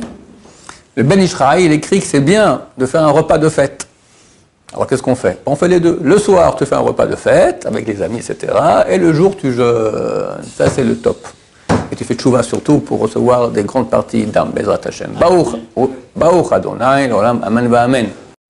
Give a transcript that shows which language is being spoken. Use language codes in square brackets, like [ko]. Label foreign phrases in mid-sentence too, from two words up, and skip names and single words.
[fr] Le Ben Ishraï, il écrit que c'est bien de faire un repas de fête. Alors qu'est-ce qu'on fait? On fait les deux. Le soir, tu fais un repas de fête avec les amis, etc. Et le jour, tu jeûnes. Ça, c'est le top. Et tu fais tchouva surtout pour recevoir des grandes parties d'âme, [he] בעזרת השם. ברוך אדוני לעולם אמן ואמן.